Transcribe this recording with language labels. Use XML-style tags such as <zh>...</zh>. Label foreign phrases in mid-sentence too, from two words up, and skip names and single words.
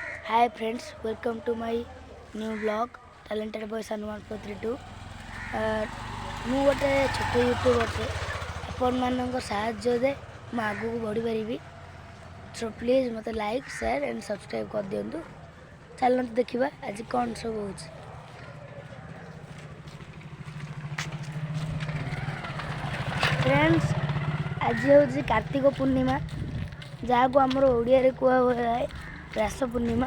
<en>Hi friends, welcome to my new vlog Talented Boy Sun 1432.</en> <or>ମୁଁ ଗୋଟେ ଛୋଟ ୟୁଟ୍ୟୁବର ଆପଣମାନଙ୍କ ସାହାଯ୍ୟରେ ମୁଁ ଆଗକୁ ବଢ଼ିପାରିବି।</or> <en>so please</en> <or>ମୋତେ</or> <en>like share and subscribe</en> <or>କରିଦିଅନ୍ତୁ। ଚାଲନ୍ତୁ ଦେଖିବା ଆଜି କ'ଣ ସବୁ ହେଉଛି। ଫ୍ରେଣ୍ଡସ୍, ଆଜି ହେଉଛି କାର୍ତ୍ତିକ ପୂର୍ଣ୍ଣିମା, ଯାହାକୁ ଆମର ଓଡ଼ିଆରେ କୁହାଯାଏ ରାସ ପୂର୍ଣ୍ଣିମା।</or>